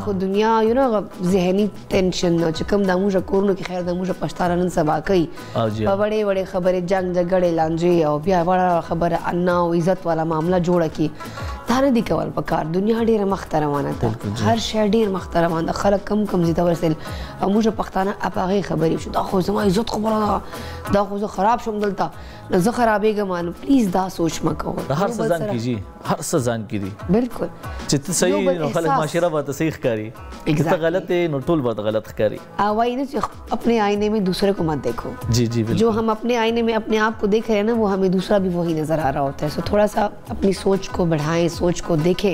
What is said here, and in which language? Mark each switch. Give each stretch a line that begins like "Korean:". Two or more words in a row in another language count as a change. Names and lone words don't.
Pashto: هغه دنیا یو نو ذهني ټینشن نو چې کوم د موږ کورونو کې خیر د موږ پښتانه نن سبا کوي په وړې وړې خبرې جنګ جګړې لانجې او بیا وړه خبره انا او عزت والا معامله جوړه کی دانه دي کول پکار دنیا ډیره مخته روانه ده هر شی ډیر مخته روان ده خلک کم زیاته ورسل او موږ پښتانه اپاغه خبرې شو دا خو زما عزت خبره ده دا خو زه خراب شوم دلته نو زه خرابېږم نو پلیز دا سوچ مه کوئ هر څه ځان کیږي هر څه ځان کیږي بالکل چې ته صحیح نو خلک معاشره به ته صحیح ښکاري که ته غلط ہے نو ټول به غلط ښکاري
Urdu: وہی نا چې اپنے آئینے میں دوسرے کو مت دیکھو جی جی جو ہم اپنے آئینے میں اپنے آپ کو دیکھ رہے ہیں نا وہ ہمیں دوسرا بھی وہی نظر آ رہا ہوتا ہے سو تھوڑا سا اپنی سوچ کو بڑھائیں سوچ کو دیکھیں